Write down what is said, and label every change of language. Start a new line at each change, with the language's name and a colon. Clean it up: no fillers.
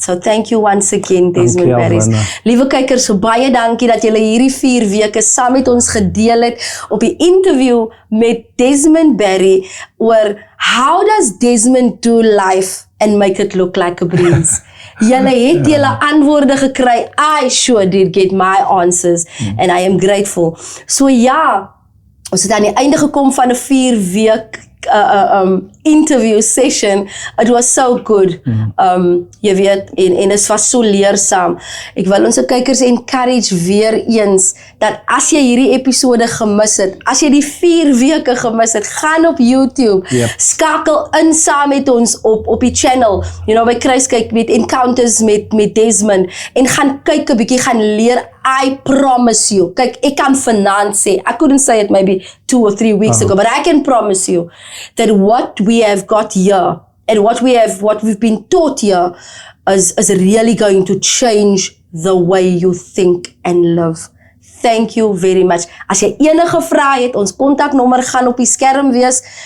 English: So thank you once again,
Afrikaans: Desmond Barris. Liewe kykers, so baie dankie dat julle hierdie 4 weke saam met ons gedeel het op die interview met Desmond Barry oor
English: how does Desmond do life and make it look like a breeze.
Afrikaans: Julle het julle antwoorde gekry.
English: I sure did get my answers and I am grateful.
Afrikaans: So ja, ons het aan die einde gekom van 'n 4 week interview session.
English: It was so good.
Afrikaans: Jy weet, en het was so leersaam. Ek wil ons kykers encourage weer eens, dat as jy hierdie episode gemis het, as jy die 4 weke gemis het, gaan op YouTube, skakel in saam met ons op die channel, you know, by Kruiskyk met Encounters met Desmond, en gaan kyk 'n bietjie, gaan leer.
English: I promise you,
Afrikaans: kyk, ek kan vanaand sê,
English: I couldn't say it maybe 2 or 3 weeks ago, but I can promise you that what we have got here and what we've been taught here is really going to change the way you think and live. Thank you very much.
Afrikaans: As jy enige vrae het, ons kontaknommer gaan op die skerm wees.